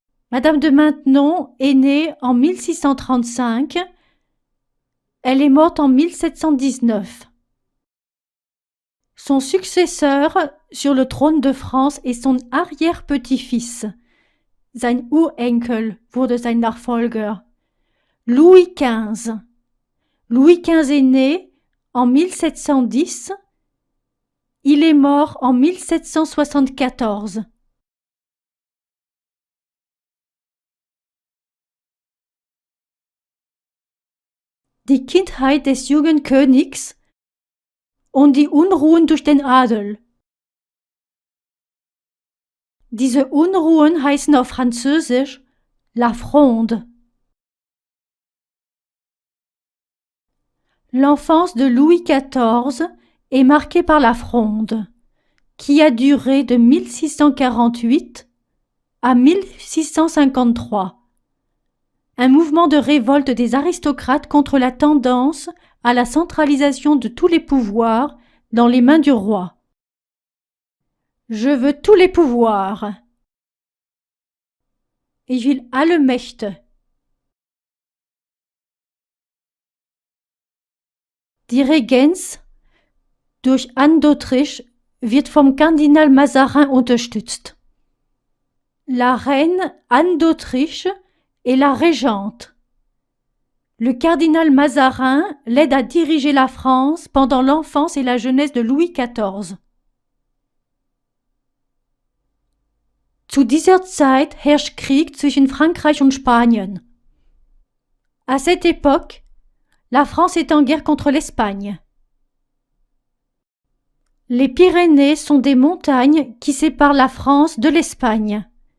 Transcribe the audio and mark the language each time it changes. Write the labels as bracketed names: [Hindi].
[French] Madame de Maintenon est née en 1635, elle est morte en 1719. Son successeur sur le trône de France est son arrière-petit-fils. [German] Sein Urenkel wurde sein Nachfolger. Louis XV. [French] Louis XV est né en 1710. Il est mort en 1774. [German] Die Kindheit des jungen Königs und die Unruhen durch den Adel. Diese Unruhen heißen auf Französisch La Fronde. [French] L'enfance de Louis XIV est marquée par la Fronde, qui a duré de 1648 à 1653. Un mouvement de révolte des aristocrates contre la tendance à la centralisation de tous les pouvoirs dans les mains du roi. Je veux tous les pouvoirs. [German] Ich will alle Mächte. Die Regenz durch Anne d'Autriche wird vom Kardinal Mazarin unterstützt. [French] La reine Anne d'Autriche est la régente. Le cardinal Mazarin l'aide à diriger la France pendant l'enfance et la jeunesse de Louis XIV. [German] Zu dieser Zeit herrscht Krieg zwischen Frankreich und Spanien. [French] À cette époque, la France est en guerre contre l'Espagne. Les Pyrénées sont des montagnes qui séparent la France de l'Espagne.